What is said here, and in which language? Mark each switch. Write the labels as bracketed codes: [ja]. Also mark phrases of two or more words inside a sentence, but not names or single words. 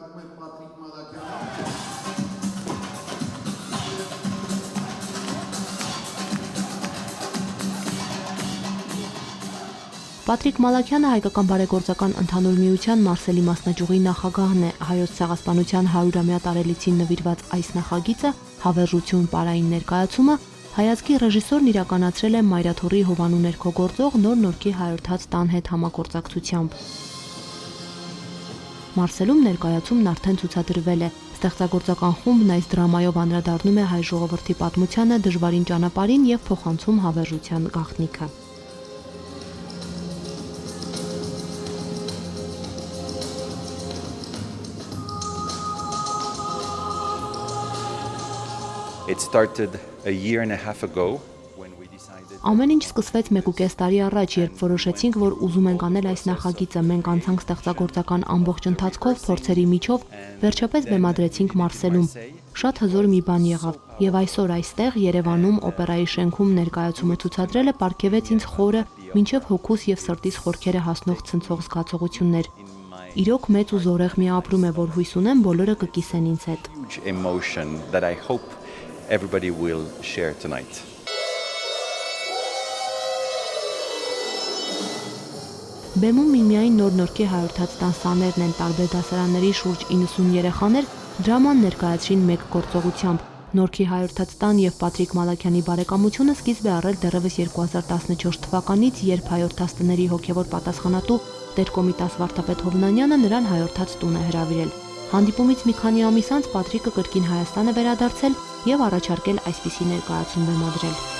[hy] Պատրիկ Մալաքյանը հայկական բարեգործական ընդհանուր միության Մարսելի մասնաճյուղի նախագահն է։ Հայոց ցեղասպանության 100-ամյա տարելիցին նվիրված այս նախագիծը «Հավերժություն» պարային ներկայացումը հայազգի ռեժիսորն իրականացրել է Մայրաթոռի Հովանու ներքո գործող Նոր Նորքի հայորդաց տան հետ համագործակցությամբ։ Մարսելում ներկայացումն արդեն ցուցադրվել է։ Ստեղծագործական խումբն այս դրամայով անդրադառնում է հայ ժողովրդի պատմությանը, դժվարին ճանապարհին եւ փոխանցում հավերժության գաղտնիքը։ [en] It started a year and a half ago when we decided. [hy] Ամեն ինչ սկսվեց 1.5 տարի առաջ, երբ որոշեցինք, որ ուզում ենք անել այս նախագիծը։ Մենք անցանք ստեղծագործական ամբողջ ընթացքով, փորձերի միջով, վերջապես բեմադրեցինք Մարսելում։ Շատ հզոր մի բան եղավ, եւ այսօր այստեղ Երևանում օպերայի շենքում ներկայացումը ցուցադրելը պարգևեց ինձ խորը, մինչև հոգուս եւ սրտիս խորքերը հասնող ցնցող զգացողություններ։ Իրոք մեծ ու զորեղ մի ապրում է, որ հույս ունեմ բոլորը կկիսեն ինձ հետ։ [en] Emotion that I hope everybody will share tonight. [hy] Բեմում միմիայն Նոր Նորքի հայորդաց տան սաներն են, տարբեր դասարանների շուրջ 90 երեխաներ դրաման ներկայացրին մեկ գործողությամբ։ Նորքի հայորդաց տան եւ Պատրիկ Մալաքյանի բարեկամությունը սկիզբ է առել դեռևս 2014 թվականից, երբ հայորդաց տների հոգեվոր պատասխանատու Տեր-Կոմիտաս Վարդապետ Հովնանյանը նրան հայորդաց տուն է հրավիրել։ Հանդիպումից մի քանի ամիս անց Պատրիկը կրկին Հայաստան է վերադարձել եւ առաջարկել այսպիսի ներկայացում բեմադրել։